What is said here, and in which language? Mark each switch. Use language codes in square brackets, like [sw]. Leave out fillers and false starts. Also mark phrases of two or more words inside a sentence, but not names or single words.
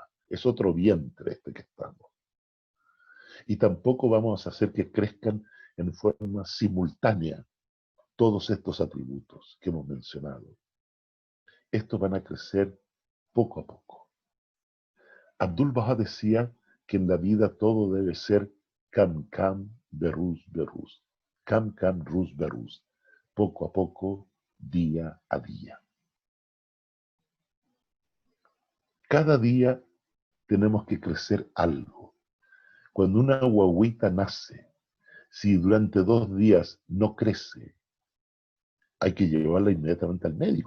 [es] Es otro vientre este que estamos. Y tampoco vamos a hacer que crezcan en forma simultánea todos estos atributos que hemos mencionado. Estos van a crecer poco a poco. Abdul Baha decía que en la vida todo debe ser [fa] کم کم، بروز بروز. کم کم، روز به روز. [es] Poco a poco, día a día. Cada día tenemos que crecer algo. Cuando una guagüita nace, si durante 2 días no crece, hay que llevarla inmediatamente al médico.